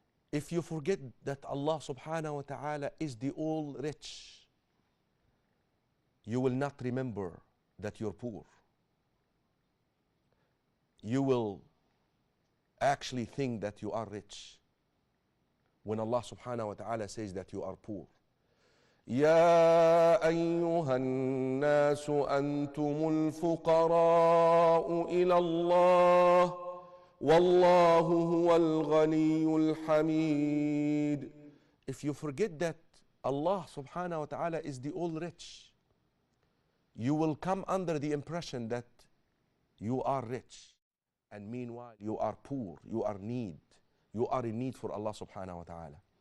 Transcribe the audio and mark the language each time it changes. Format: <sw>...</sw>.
<en>If you forget that Allah subhanahu wa ta'ala is the all rich, you will not remember that you're poor. You will actually think that you are rich when Allah subhanahu wa ta'ala says that you are poor.</en> <ar>يا أيها الناس أنتم الفقراء إلى الله والله هو الغني الحميد.</ar> <en>If you forget that Allah subhanahu wa ta'ala is the all rich, you will come under the impression that you are rich, and meanwhile you are poor, you are in need for Allah subhanahu wa ta'ala.</en>